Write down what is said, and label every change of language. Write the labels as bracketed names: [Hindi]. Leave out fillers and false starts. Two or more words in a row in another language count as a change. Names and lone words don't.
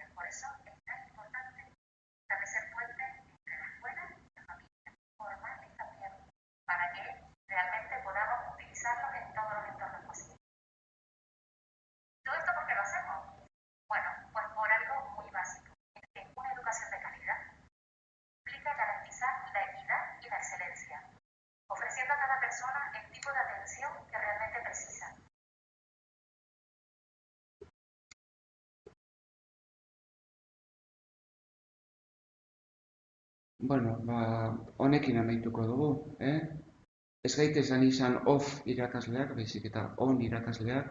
[Spanish] Por eso es tan importante establecer puentes entre la escuela y la familia, formales también, para que realmente podamos utilizarlos en todos los entornos posibles. ¿Todo esto por qué lo hacemos? Bueno, pues por algo muy básico, es que una educación de calidad implica garantizar la equidad y la excelencia, ofreciendo a cada persona el tipo de atención que realmente precisa. [Basque] Bueno, honekin amaituko dugu, Ez gaitezen izan off irakasleak, baizik eta on irakasleak.